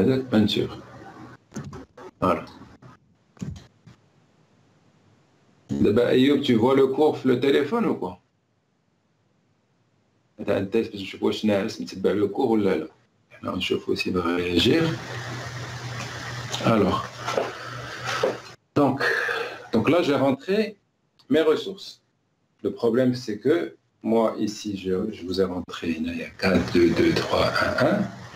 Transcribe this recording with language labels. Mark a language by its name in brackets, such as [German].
[French] Peinture. Voilà. D'abord, Ayoub, tu vois le cours sur le téléphone ou quoi? [Arabic] انت باش نشوف واش ناعس نتبع le cours ولا لا. [French] On [Arabic] نشوف [French] aussi va réagir. Alors, donc là j'ai rentré mes ressources. Le problème c'est que moi ici je vous ai rentré il y a 4, 2, 2, 3, 1, 1.